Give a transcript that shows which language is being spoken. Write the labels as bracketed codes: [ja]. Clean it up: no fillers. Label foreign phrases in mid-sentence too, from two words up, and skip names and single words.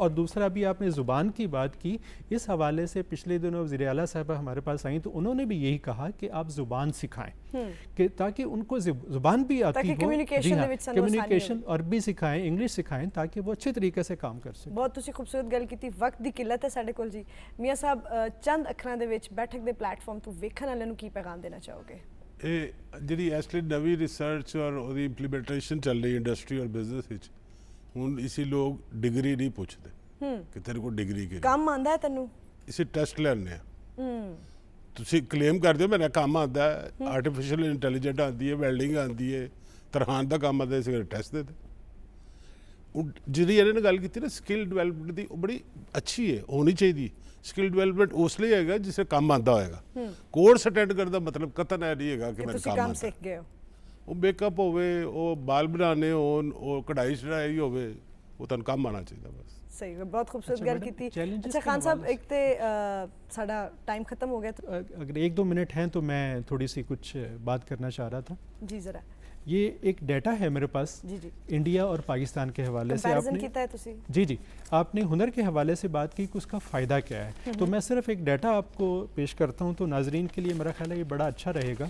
[ur] اور دوسرا بھی آپ نے زبان کی بات کی، اس حوالے سے پچھلے دنوں وزیر اعلیٰ صاحبہ ہمارے پاس آئیں تو انہوں نے بھی یہی کہا کہ آپ زبان سکھائیں کہ تاکہ ان کو زبان بھی آتی ہو، کمیونیکیشن عربی سکھائیں، انگلش سکھائیں تاکہ وہ اچھے طریقے سے کام کر سکیں. [pa] بہت تسی خوبصورت گل کیتی. وقت دی قلت ہے ساڈے کول جی. میاں صاحب چند اکھراں دے وچ بیٹھک دے پلیٹ فارم تو ویکھن والے نوں کی پیغام دینا چاہو گے؟ ਇਹ ਜਿਹੜੀ ਇਸ ਲਈ ਨਵੀਂ ਰਿਸਰਚ ਔਰ ਉਹਦੀ ਇੰਪਲੀਮੈਂਟੇਸ਼ਨ ਚੱਲ ਰਹੀ ਇੰਡਸਟਰੀ ਔਰ ਬਿਜ਼ਨਸ ਵਿੱਚ, ਹੁਣ ਇਸੀ ਲੋਕ ਡਿਗਰੀ ਨਹੀਂ ਪੁੱਛਦੇ ਕਿ ਤੇਰੇ ਕੋਲ ਡਿਗਰੀ ਕਿਹੜੀ ਕੰਮ ਆਂਦਾ ਹੈ ਤੈਨੂੰ, ਇਸੇ ਟੈਸਟ ਲੈਣੇ ਆ. ਤੁਸੀਂ ਕਲੇਮ ਕਰਦੇ ਹੋ ਮੇਰਾ ਕੰਮ ਆਉਂਦਾ ਹੈ, [en] artificial intelligent [pa] ਆਉਂਦੀ ਹੈ, ਵੈਲਡਿੰਗ ਆਉਂਦੀ ਹੈ, ਤਰਖਾਨ ਦਾ ਕੰਮ ਆਉਂਦਾ, ਇਸੇ ਟੈਸਟ ਦੇ ਦੇ. ਜਿਹੜੀ ਇਹਨਾਂ ਨੇ ਗੱਲ ਕੀਤੀ ਨਾ [en] skill development [pa] ਦੀ, ਉਹ ਬੜੀ ਅੱਛੀ ਹੈ, ਹੋਣੀ ਚਾਹੀਦੀ. [en] skill development [pa] ਉਸ ਲਈ ਹੈਗਾ ਜਿਸੇ ਕੰਮ ਆਉਂਦਾ ਹੋਏਗਾ. [en] course attend [pa] ਕਰਨ ਦਾ ਮਤਲਬ ਕਤਨ ਹੈ ਨਹੀਂ ਹੈਗਾ ਕਿ ਮੈਨੂੰ ਕੰਮ ਆਉਂਦਾ. ਸਿੱਖ ਗਏ ਹੋ, ਉਹ ਮੇਕਅਪ ਹੋਵੇ, ਉਹ ਬਾਲ ਬਣਾਉਣੇ ਹੋਣ, ਉਹ ਕਢਾਈ ਚੜਾਈ ਹੋਵੇ, ਉਹ ਤੁਹਾਨੂੰ ਕੰਮ ਆਉਣਾ ਚਾਹੀਦਾ ਬਸ. صحیح ہے. بہت خوبصورت گل کی. اچھا خان صاحب ایک تے ساڈا ٹائم ختم ہو گیا، [ur] اگر 1-2 منٹ ہیں تو میں تھوڑی سی کچھ بات کرنا چاہ رہا تھا. جی ذرا. یہ ایک ڈیٹا ہے میرے پاس انڈیا اور پاکستان کے حوالے سے. جی آپ نے ہنر کے حوالے سے بات کی کہ اس کا فائدہ کیا ہے، تو میں صرف ایک ڈیٹا آپ کو پیش کرتا ہوں تو ناظرین کے لیے میرا خیال ہے یہ بڑا اچھا رہے گا.